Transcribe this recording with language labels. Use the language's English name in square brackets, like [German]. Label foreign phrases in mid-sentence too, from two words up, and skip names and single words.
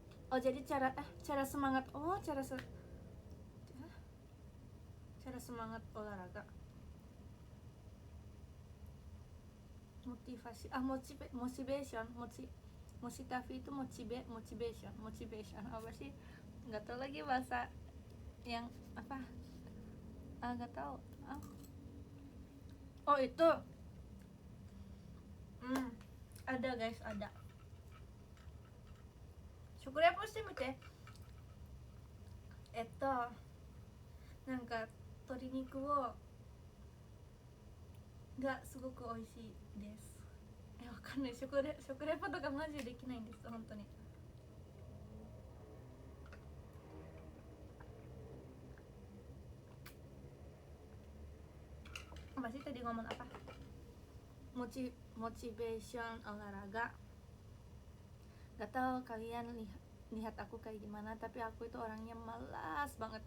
[Indonesian] Oh jadi cara semangat, cara semangat olahraga, motivasi, motivation, motivasi itu motivation apa sih, nggak tahu lagi bahasa yang apa, nggak tahu. Oh itu ada guys, ada. Syukur ya pasti mite. [Japanese] なんか鶏肉をがすごく美味しいです。わかんない、食レポとかマジでできないんです本当に。 [Indonesian] Masih tadi ngomong apa? Motivation olahraga. Gak tahu kalian lihat aku kayak gimana, tapi aku itu orangnya malas banget.